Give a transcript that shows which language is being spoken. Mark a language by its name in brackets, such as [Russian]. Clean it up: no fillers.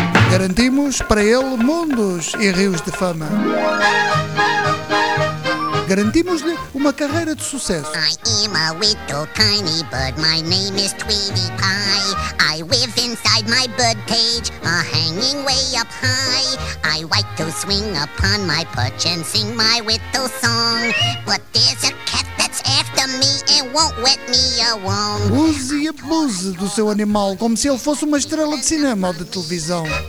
[Portuguese] Garantimos para ele mundos e rios de fama. Garantimos-lhe uma carreira de sucesso. [English] I am a little tiny bird, my name is Tweety Pie. I live inside my bird cage, a hanging way up high. I like to swing upon my perch and sing my little song. But there's a cat that's after me and won't let me alone. [Portuguese] Use e abuse do seu animal como se ele fosse uma estrela de cinema ou de televisão.